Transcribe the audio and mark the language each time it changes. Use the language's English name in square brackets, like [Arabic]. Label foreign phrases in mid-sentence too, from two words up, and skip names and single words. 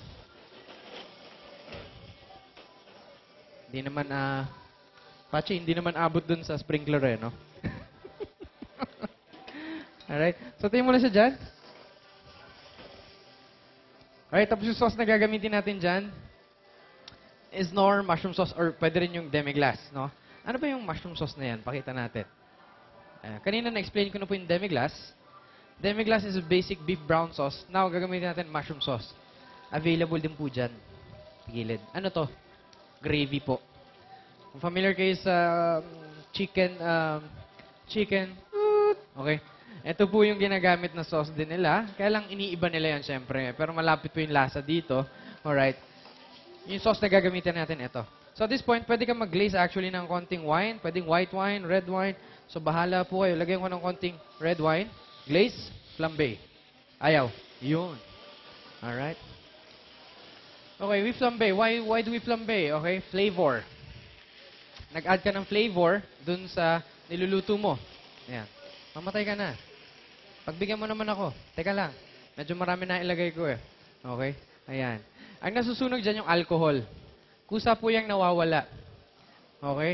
[Filipino] Hindi naman, Pachi, hindi naman abot dun sa sprinkler eh, no? Alright. So, tingin mo lang siya dyan. Alright, tapos yung sauce na gagamitin natin dyan is Knorr [English] mushroom sauce [Filipino] or pwede rin yung demi-glace, no? Ano ba yung [English] mushroom sauce [Filipino] na yan? Pakita natin. Kanina na-explain ko na po yung demi-glace. [English] Demi-glace is a basic beef brown sauce. Now, [Filipino] gagamitin natin [English] mushroom sauce. [Filipino] Available din po dyan. Gilid. Ano to? Gravy po. Kung familiar kayo sa chicken, okay. Ito po yung ginagamit na sauce din nila. Kaya lang iniiba nila yan, syempre. Pero malapit po yung lasa dito. Alright. Yung sauce na gagamitin natin, ito. [English] So at this point, [Filipino] pwede ka mag-glaze actually ng konting wine. [English] Pwedeng white wine, red wine. [Filipino] So bahala po kayo. Lagyan ko ng konting [English] red wine. [Filipino] Glaze, flambe. Ayaw. Yun. [English] Alright. Okay, we flambe. Why do we flambe? Okay, flavor. [Filipino] Nag-add ka ng flavor dun sa niluluto mo. Ayan. Mamatay ka na. Pagbigyan mo naman ako. Teka lang. Medyo marami na ilagay ko eh. Okay? Ayan. Ang nasusunog dyan yung alcohol. Kusa po yung nawawala. Okay?